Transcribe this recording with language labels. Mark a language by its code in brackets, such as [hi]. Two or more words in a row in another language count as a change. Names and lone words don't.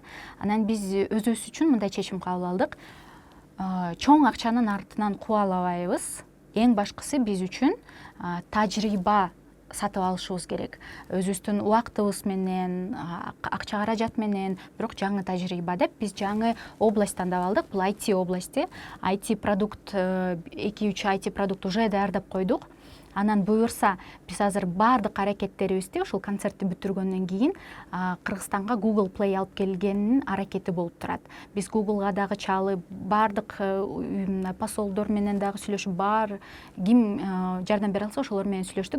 [ky] Анан биз өзүбүз үчүн мындай чечим кабыл алдык. Чоң акчанын артынан кубалабайбыз. Эң башкысы биз үчүн тажрыйба сатып алышыбыз керек. Өзүбүздүн убактыбыз менен, акча каражат менен, бирок жаңы тажрыйба деп биз жаңы область тандап алдык. Бул IT области. IT продукт, 2-3 IT продукт уже даярдап койдук. Анан буюрса, биз азыр баардык аракеттерибизди ушул концертти бүтүргөндөн кийин Кыргызстанга Google Play алып келгенин аракети болуп турат. Биз Google'га дагы чалып, баардык посолдор менен дагы сүйлөшүп, бар ким жардам бере алса ошолор менен сүйлөштүк.